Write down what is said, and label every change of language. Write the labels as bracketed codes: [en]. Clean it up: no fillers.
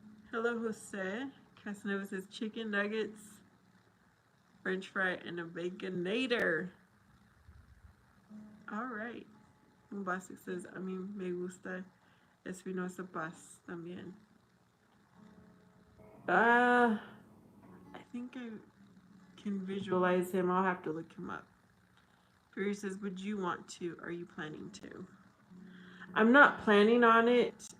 [en] Hello, Jose. Casanova says, chicken nuggets, french fry, and a baconator. All right. [es] Bombastic [en] says, [es] a mí me gusta Espinosa Paz también. [en] I think I can visualize him. I'll have to look him up. Fury says, would you want to? Are you planning to? I'm not planning on it.